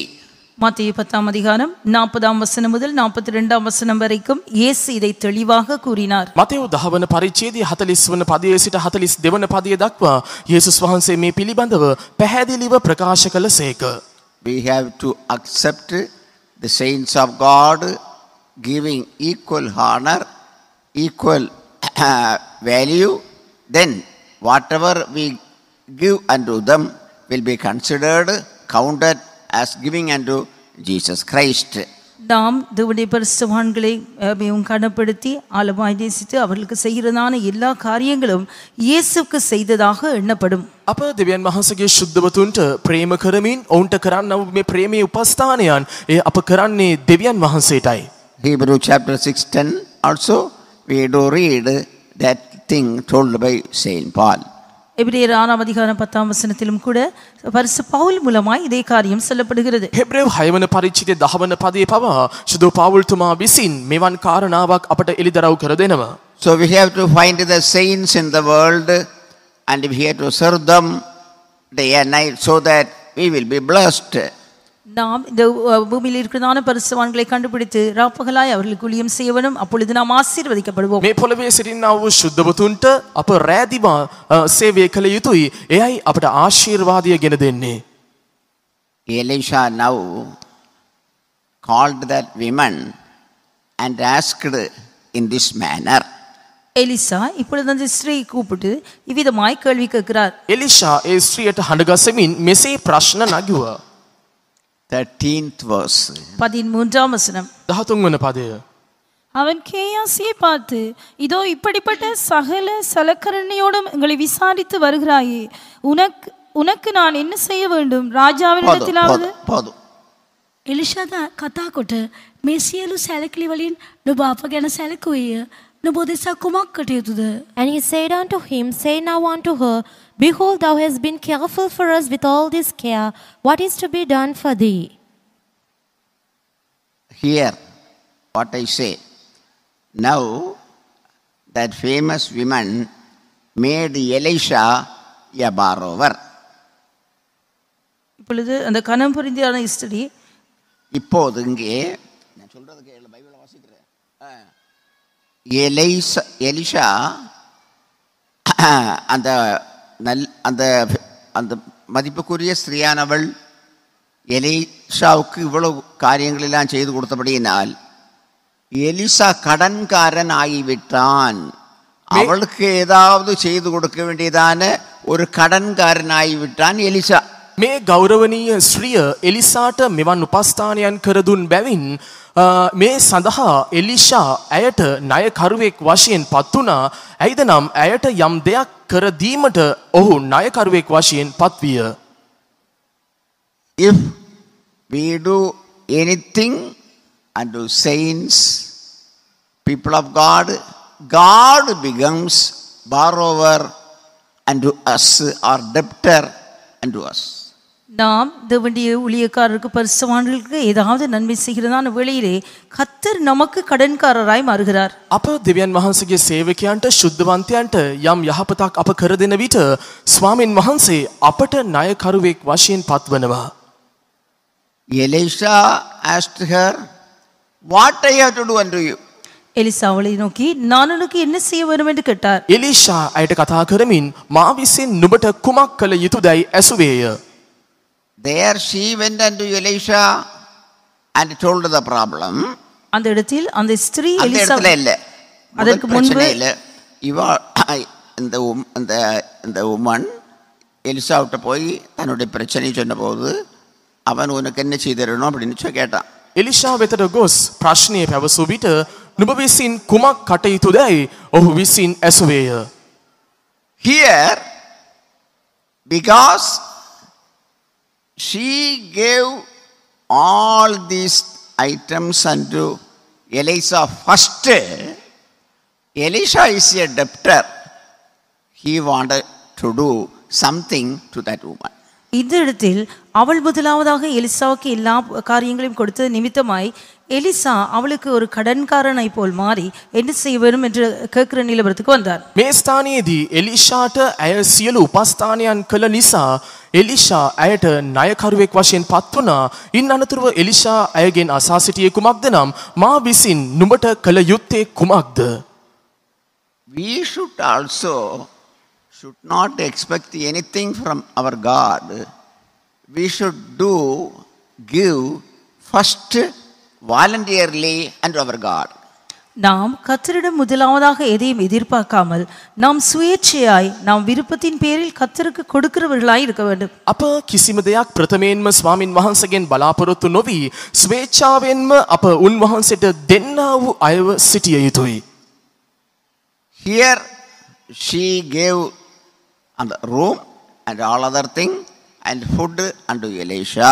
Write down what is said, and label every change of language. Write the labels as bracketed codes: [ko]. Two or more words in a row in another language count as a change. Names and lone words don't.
[ta] மத்தேயு 10ஆம் அதிகாரம் 40ஆம் வசனம் முதல் 42ஆம் வசனம் வரைக்கும் இயேசு இதை தெளிவாக கூறினார். [si] මතෙව් 10 වන පරිච්ඡේදයේ 40 වන පදයේ සිට 42 වන පදයේ දක්වා යේසුස් වහන්සේ මේ පිළිබඳව පැහැදිලිව ප්‍රකාශ කළසේක. [en] We have to accept the saints of God giving equal honor, equal value, then whatever we give unto them will be considered, counted as giving unto Jesus Christ. [ta] நாம் தேவனுடைய பரிசுத்தவான்களை கனப்படுத்தி ஆழமாய் நேசித்து அவர்களுக்கு செய்கிறதான எல்லா காரியங்களும் இயேசுவுக்கு செய்ததாக எண்ணப்படும். [si] අප දෙවියන් වහන්සේගේ ශුද්ධවතුන්ට ප්‍රේම කරමින් ඔවුන්ට කරන්නව මේ ප්‍රේමයේ උපස්ථානයන් ඒ අප කරන්නේ දෙවියන් වහන්සේටයි. [en] Hebrew chapter 6:10 also we do read that thing told by Saint Paul. [ta] எபிரேயர் 6ஆம் அதிகாரம் 10ஆம் வசனத்திலும் கூட பரிசு பவுல் மூலமாய் இதே காரியம் சொல்லப்படுகிறது. [si] හෙබ්‍රේව 6 වන පරිච්ඡේදයේ 10 වන පදයේ පවා සුදු පවුල්තුමා විසින් මෙවන් කාරණාවක් අපට එළිදරව් කර දෙනවා. [en] So we have to find the saints in the world and we have to serve them day and night so that we will be blessed. [ta] நாம் இந்த பூமியில் இருக்கிறதான பரிசுத்தவான்களை கண்டுபிடித்து ராப்பகலாய் அவர்களுக்கு ஊழியம் செய்ய வேண்டும். அப்பொழுது நாம் ஆசீர்வதிக்கப்படுவோம். [si] මේ පොළවේ සිටිනා වූ ශුද්ධවතුන්ට අප රැඳිම සේවය කළ යුතුයි. එයයි අපට ආශිර්වාදය ගෙන දෙන්නේ. [en] Elisha now called that woman and asked in this manner. [ta] எலிசா இப்பொழுது அந்த ஸ்திரீயை கூப்பிட்டு இவ்விதமாய் கேள்வி கேட்கிறார். [si] එලිෂා ඒ ස්ත්‍රියට හඬගසමින් මෙසේ ප්‍රශ්න නගුවා. [en] 13th verse. [ta] 13ஆம் வசனம். [si] 13 වන පදය. [ta] அவன் கேயாசியை பார்த்து, இதோ இப்படிப்பட்ட சகல சலக்கரணையோடும் எங்களை விசாரித்து வருகிறாயே, உனக்கு நான் என்ன செய்ய வேண்டும்? ராஜாவினிடத்திலாவது போதும். [si] එලිෂාද කතා කොට මේ සියලු සැලකිලි වලින් නුඹ අප ගැන සැලකුවේය. නුඹ දෙසා කුමක් කටයුතුද? [en] And he said unto him, say now unto her, behold, thou hast been careful for us with all this care. What is to be done for thee? Here, what I say. Now, that famous woman made Elisha a borrower. [ta] இப்பொழுது அந்த கனம் புரிந்தியான ஸ்திரீ இப்போது இங்கே நான் சொல்றது கேளு, பைபிளை வாசிக்கிறேன். எலிஷா அந்த அந்த அந்த மதிப்புக்குரிய ஸ்திரீயானவள் எலிஷாவுக்கு இவ்வளவு காரியங்களெல்லாம் செய்து கொடுத்தபடியினால் எலிசா கடன்காரன் ஆகிவிட்டான். அவளுக்கு ஏதாவது செய்து கொடுக்க வேண்டியதான ஒரு கடன்காரன் ஆகிவிட்டான் எலிசா. [si] මේ ගෞරවනීය ස්ත්‍රිය එලිසාට මෙවන් උපස්ථානයන් කර දුන් බැවින් මේ සඳහා එලිෂා ඇයට ණයකරුවෙක් වශයෙන් පත් වුණා. ඇයිද නම් ඇයට යම් දෙයක් කර දීමට ඔහු ණයකරුවෙක් වශයෙන් පත්විය. [en] If we do anything unto saints, people of God, God becomes borrower unto us or debtor unto us. [ta] நாம் தேவனுடைய ஊழியக்காரருக்கு பரிசுத்தவான்களுக்கு ஏதாவது நன்மை செய்கிறதான வேளையிலே கர்த்தர் நமக்கு கடன்காரராய் மாறுகிறார். [si] අප දෙවියන් වහන්සේගේ සේවකයන්ට ශුද්ධවන්තයන්ට යම් යහපතක් අප කර දෙන විට ස්වාමින් වහන්සේ අපට ණයකරුවෙක් වශයෙන් පත්වනවා. [en] Elisha asked her, what I have to do unto you? [ta] எலிசாவை நோக்கி நான் உனக்கு என்ன செய்ய வேண்டும் என்று கேட்டார். [si] එලිෂා අයට කතා කරමින් මා විසින් නුඹට කුමක් කළ යුතුදයි ඇසුවේය. [en] There she went unto Elisha and told the problem. [ta] அந்த இடத்தில் அந்த ஸ்திரீ அந்த எலிசா இடத்துல இல்ல. அதற்கு முன்பு இந்த உமன் எலிசாவிட்ட போய் தன்னுடைய பிரச்சனையை சொன்னபோது அவன் உனக்கு என்ன செய்திடணும் அப்படின்னு கேட்டான். [si] එලිෂා වෙතට ගොස් ප්‍රශ්නය පැවසූ විට නුඹ විසින් කුමක් කටයුතුදයි ඔහු විසින් ඇසුවේය. [en] Here, because she gave all these items unto Elisha first, Elisha is a debtor. He wanted to do something to that woman. [ta] இந்த இடத்தில் அவள் முதலாவதாக எலிசாவுக்கு எல்லா காரியங்களையும் கொடுத்தது நிமித்தமாய் எலிசா அவளுக்கு ஒரு கடன்காரனை போல் மாறி என்ன செய்ய வேண்டும் என்று கேட்கிற நிலவரத்துக்கு வந்தார். [si] මේ ස්ථානයේදී එලිෂාට ඇය සියලු උපස්ථානයන් කළ නිසා එලිෂා ඇයට ණයකරුවෙක් වශයෙන් පත් වුණා. ඉන් අනතුරුව එලිෂා ඇයගෙන් අසා සිටියේ කුමක්ද නම් මා විසින් නුඹට කළ යුත්තේ කුමක්ද? [en] We should not expect anything from our God. We should give first voluntarily unto our God. [ta] நாம் கர்த்தரிடம் முதலாவதாக எதையும் எதிர்பார்க்காமல் நாம் சுயேட்சையாய் நாம் விருப்பத்தின் பேரில் கர்த்தருக்கு கொடுக்கிறவர்களாய் இருக்க வேண்டும். [si] අප කිසිම දෙයක් ප්‍රථමයෙන්ම ස්වාමින් වහන්සේගෙන් බලාපොරොත්තු නොවි ස්වේච්ඡාවෙන්ම අප උන්වහන්සේට දෙන්නා වූ අයව සිටිය යුතුයි. [en] Here she gave and the room and all other thing and food unto Elisha.